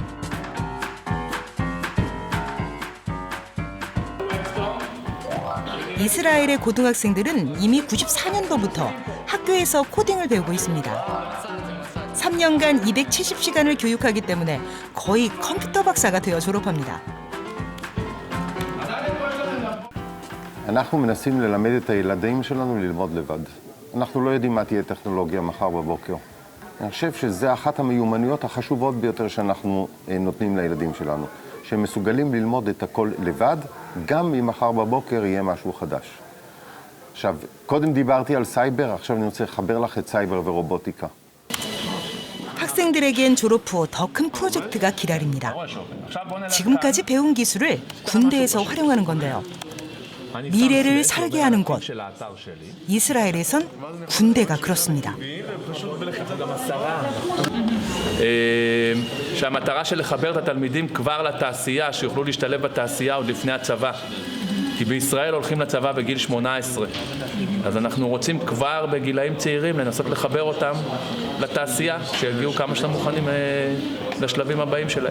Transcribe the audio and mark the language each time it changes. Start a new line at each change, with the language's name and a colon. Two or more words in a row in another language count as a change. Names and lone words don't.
Korean: 이스라엘의 고등학생들은 이미 94년도부터 학교에서 코딩을 배우고 있습니다. 3년간 270시간을 교육하기 때문에 거의 컴퓨터 박사가 되어 졸업합니다.
Hebrew: אנחנו מנסים ללמד את הילדים שלנו ללמוד לבד. אנחנו לא יודעים מה תהיה טכנולוגיה מחר בבוקר. אני חושב שזה אחת המיומנויות החשובות ביותר שאנחנו נותנים לילדים שלנו, שהם מסוגלים ללמוד את הכל לבד, גם אם מחר בבוקר יהיה משהו חדש. עכשיו, קודם דיברתי על סייבר, עכשיו אני רוצה לחבר לך את סייבר ורובוטיקה.
Korean: 학생들에겐 졸업 후 더 큰 프로젝트가 기다립니다. 지금까지 배운 기술을 군대에서 활용하는 건데요. 미래를 설계하는 곳. 이스라엘에선 군대가 그렇습니다.
Hebrew: שהמטרה של לחבר את התלמידים כבר לתעשייה, שיוכלו להשתלב בתעשייה עוד לפני הצבא. כי בישראל הולכים לצבא בגיל 18. אז אנחנו רוצים כבר בגילאים צעירים לנסות לחבר אותם לתעשייה, שיגיעו כמה שאתם מוכנים לשלבים הבאים שלהם.